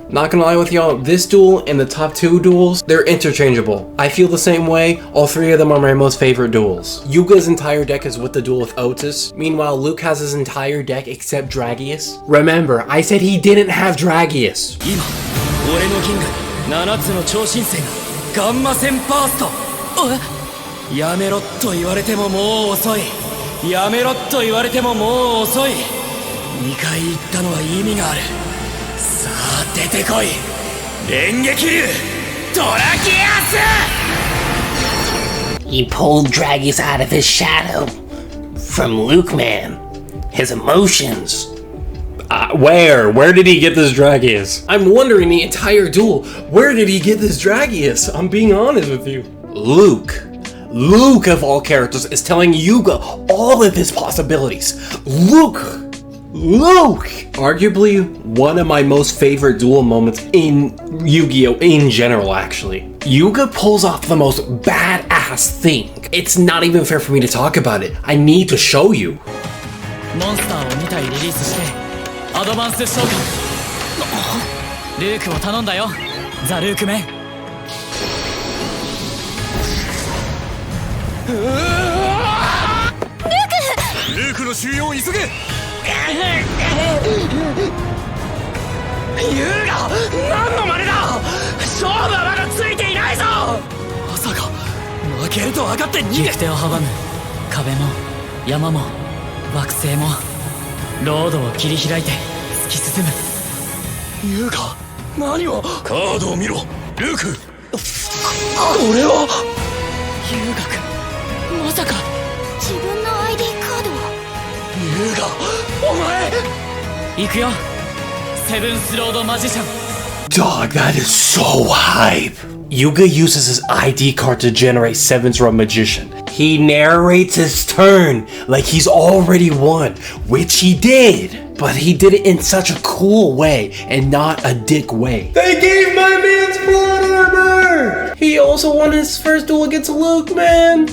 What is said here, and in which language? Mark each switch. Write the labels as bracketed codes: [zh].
[en] Not gonna lie with y'all, this duel and the top 2 duels, they're interchangeable. I feel the same way, all 3 of them are my most favorite duels. Yuga's entire deck is with the duel with Otis, meanwhile Luke has his entire deck except Dragius. Remember, I said he didn't have Dragius. [ja] 俺の銀河7つの超新星がガンマ線バースト。やめろと言われてももう遅い。やめろと言われてももう遅い。 2回言ったのは意味がある。さあ出てこい。連撃竜ドラキアス。 [en] He pulled Dragius out of his shadow. From Luke Man. His emotions. Where did he get this Dragius? I'm wondering the entire duel, where did he get this Dragius? I'm being honest with you. Luke of all characters is telling Yuga all of his possibilities. Luke! Arguably one of my most favorite duel moments in Yu-Gi-Oh! In general, actually. Yuga pulls off the most badass thing. It's not even fair for me to talk about it. I need to show you. [ja] モンスターを2体リリースしてアドバンス召喚。ルークを頼んだよ、ザ・ルークメン。ルークの収容を急げ。ユウガ、何の真似だ。勝負はまだついていないぞ。まさか負けると分かって逃げ。行く手を阻む壁も山も惑星もロードを切り開いて突き進む。ユウガ、何を。カードを見ろ、ルーク。これはユウガ君、まさか。自分の ID カードを。ユウガ、お前。行くよ、セブンスロードマジシャン。 [en] Dog, that is so hype. Yuga uses his ID card to generate 7th row Magician. He narrates his turn like he's already won, which he did. But he did it in such a cool way and not a dick way. They gave my man's blood armor! He also won his first duel against Luke, man.